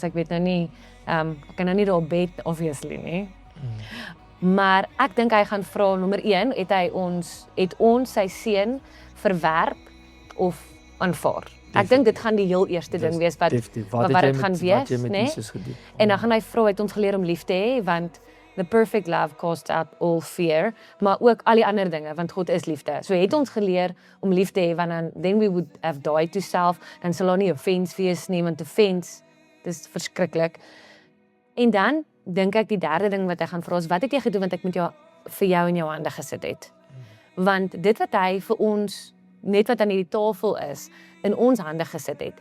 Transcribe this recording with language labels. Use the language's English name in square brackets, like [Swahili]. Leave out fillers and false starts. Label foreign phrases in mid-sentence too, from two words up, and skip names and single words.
[Afrikaans] Ek weet nou nie, ek kan nou nie daar bed obviously nie. Maar ek dink hy gaan vra nommer 1, het ons sy seun verwerp of aanvaar? Ek dink dit gaan die heel eerste ding wees wat Definitief. wat het jy dit gaan met- wees, wat jy met né? Jesus gedoen. En dan gaan hy vra, het ons geleer om lief te hê, want [English] the perfect love casts out all fear, [Afrikaans] maar ook al die ander dinge, want God is liefde. So het ons geleer om lief te hê, want [English] then we would have died to self, [Afrikaans] dan sal daar nie offense wees nie, want offense, dis verskriklik. En dan dink ek die derde ding wat hy gaan vra is, wat het jy gedoen want ek met vir jou in jou hande gesit het? Want dit wat hy vir ons, net wat aan hierdie tafel is, in ons hande gesit het.